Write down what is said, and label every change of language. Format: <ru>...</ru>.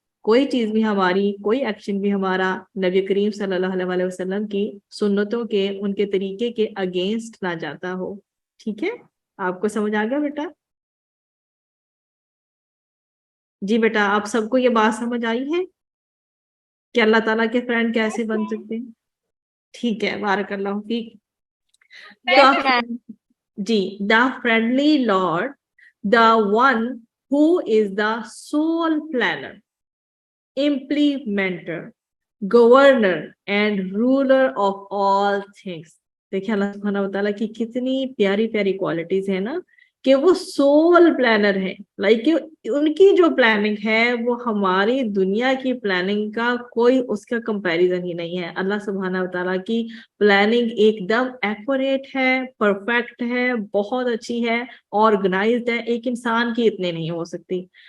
<ur>کوئی چیز بھی ہماری, کوئی ایکشن بھی ہمارا نبی کریم صلی اللہ علیہ وسلم کی سنتوں کے, ان کے طریقے کے اگینسٹ نہ جاتا ہو. ٹھیک ہے, آپ کو سمجھ آ گیا بیٹا؟ جی بیٹا, آپ سب کو یہ بات سمجھ آئی ہے کہ اللہ تعالیٰ کے فرینڈ کیسے بن سکتے ہیں؟ ٹھیک ہے, بارک اللہ fake.</ur> <en>جی, the friendly Lord, the one who is the sole planner, implementer, governor and ruler of all things.</en> <ur>دیکھیں اللہ سبحانہ و تعالیٰ کی کتنی پیاری پیاری کوالٹیز ہیں نا کہ وہ سول پلانر ہے. لائک ان کی جو پلاننگ ہے وہ ہماری دنیا کی پلاننگ کا کوئی اس کا کمپیریزن ہی نہیں ہے. اللہ سبحانہ و تعالیٰ کی پلاننگ ایک دم ایکوریٹ ہے, پرفیکٹ ہے, بہت اچھی ہے, آرگنائزڈ ہے, ایک انسان کی اتنے نہیں ہو سکتی.</ur>